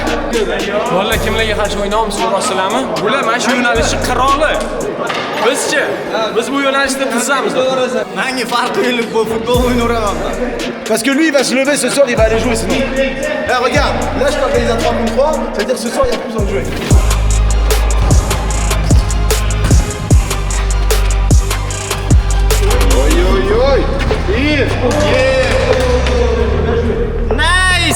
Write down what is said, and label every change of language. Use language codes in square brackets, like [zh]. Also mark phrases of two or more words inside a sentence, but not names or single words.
[uz] Bolalar kimlarga qarshi o'ynaymiz so'rasizlarmi? Bular mana shu yo'nalishning qiroli. Bizchi? Biz bu yo'nalishda tizamiz. Menga farqi yo'q, bu futbol o'ynayveraman. [fr] Parce que lui il va se lever ce soir, il va aller jouer sinon. Eh regarde, là je t'organise à 3 contre 3, ça veut dire que ce soir il y a plus besoin de jouer. Oi, oi, oi! [en] Nice!